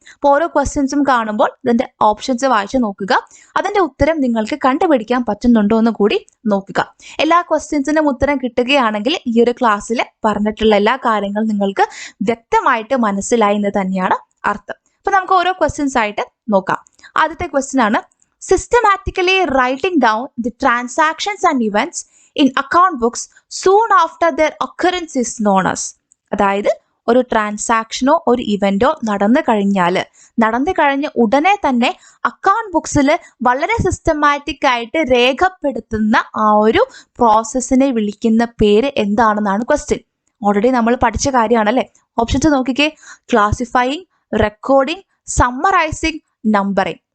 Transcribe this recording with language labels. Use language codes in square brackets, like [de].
[ml] അപ്പോൾ ഓരോ ക്വസ്റ്റ്യൻസും കാണുമ്പോൾ ഇതിന്റെ ഓപ്ഷൻസ് വായിച്ച് നോക്കുക. അതിന്റെ ഉത്തരം നിങ്ങൾക്ക് കണ്ടുപിടിക്കാൻ പറ്റുന്നുണ്ടോ എന്ന് കൂടി നോക്കുക. എല്ലാ ക്വസ്റ്റ്യൻസിനും ഉത്തരം കിട്ടുകയാണെങ്കിൽ ഈ ഒരു ക്ലാസ്സിൽ പറഞ്ഞിട്ടുള്ള എല്ലാ കാര്യങ്ങളും നിങ്ങൾക്ക് വ്യക്തമായിട്ട് മനസ്സിലായി എന്ന് തന്നെയാണ് അർത്ഥം. അപ്പൊ നമുക്ക് ഓരോ ക്വസ്റ്റ്യൻസ് ആയിട്ട് നോക്കാം. ആദ്യത്തെ ക്വസ്റ്റ്യൻ ആണ്, [en] systematically writing down the transactions and events in account books soon after their occurrence is known as. [ml] അതായത് ഒരു ട്രാൻസാക്ഷനോ ഒരു ഇവന്റോ നടന്നു കഴിഞ്ഞ ഉടനെ തന്നെ അക്കൗണ്ട് ബുക്സിൽ വളരെ സിസ്റ്റമാറ്റിക് ആയിട്ട് രേഖപ്പെടുത്തുന്ന ആ ഒരു പ്രോസസ്സിനെ വിളിക്കുന്ന പേര് എന്താണെന്നാണ് ക്വസ്റ്റ്യൻ. ഓൾറെഡി നമ്മൾ പഠിച്ച കാര്യമാണല്ലേ. ഓപ്ഷൻസ് നോക്കിക്കേ, ക്ലാസിഫൈയിങ്, റെക്കോർഡിംഗ്, സമ്മറൈസിങ്, നമ്പറിംഗ്.